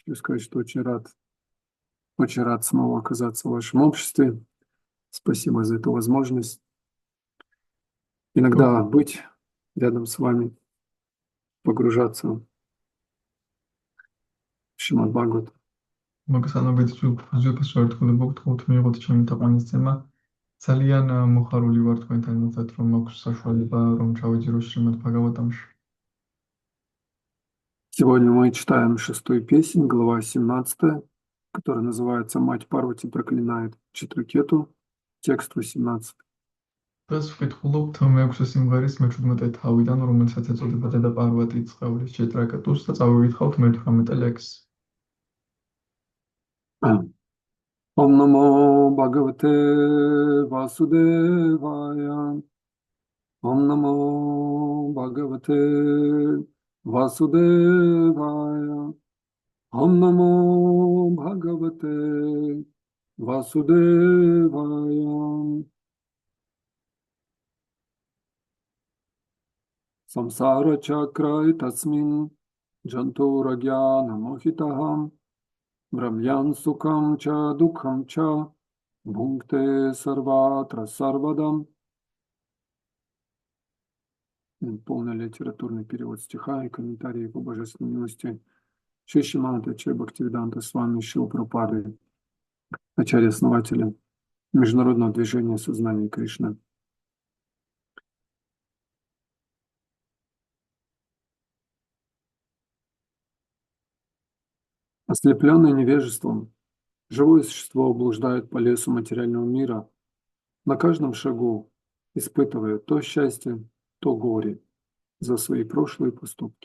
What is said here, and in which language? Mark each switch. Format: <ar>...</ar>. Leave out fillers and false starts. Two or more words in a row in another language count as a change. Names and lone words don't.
<ru>Хочу сказать, что очень рад снова оказаться в вашем обществе. Спасибо за эту возможность. Иногда быть рядом с вами, погружаться в Шримад Бхагават.</ru> <ka>მოგესალმებით ზუსტად შევერთქულებო გთხოვთ მიიღოთ ჩემი თაყვანისცემა. ძალიან მოხარული ვარ თქვენთან ერთად რომ მაქვს საშუალება რომ ჩავეძირო შრიმად ბჰაგავატამში.</ka> <ru>Сегодня мы читаем 6-ю песнь, глава 17, которая называется «Мать Парвати проклинает Читракету», текст 18.</ru> <ka>დღეს ვკითხულობთ მე-6 სიმღერის მე-17 თავიდან, რომელსაც ეწოდება დედა პარვატი წყევლის ჩიტრაკეტუს და წავიკითხავთ მე-18 ლექსს.</ka> <sa>ओम् नमो भगवते वासुदेवाय. ओम् नमो भगवते वासुदेवाय. ओम् नमो भगवते वासुदेवाय. संसार चक्र एतस्मिन् जन्तुर् अज्ञान मोहितः भ्राम्यन् सुखं च दुःखं च भुङ्क्ते सर्वत्र सर्वदा.</sa> <ru>Полный литературный перевод стиха и комментарии по божественной милости Шри Шримад Ачарья Бхактивиданта Свами Шрила Прабхупады, ачарьи-основателя Международного движения сознания Кришны. Ослепленный невежеством, живое существо блуждает по лесу материального мира, на каждом шагу испытывая то счастье, то горе за свои прошлые поступки.</ru>